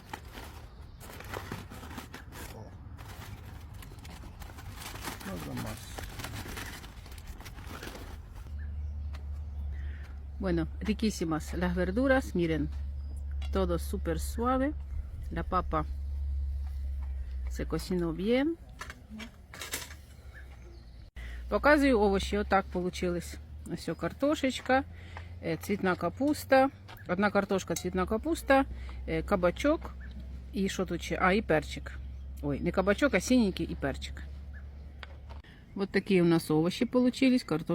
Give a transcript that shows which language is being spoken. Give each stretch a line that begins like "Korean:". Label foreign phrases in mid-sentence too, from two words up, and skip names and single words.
Spanish: Nada más. Bueno, riquísimas las verduras, miren, todo súper suave. La papa se cocinó bien.
Russian: Показываю овощи. Вот так получилось. Все, картошечка, цветная капуста, одна картошка, цветная капуста, кабачок и что тут еще? И перчик. Ой, не кабачок, а синенький и перчик. Вот такие у нас овощи получились.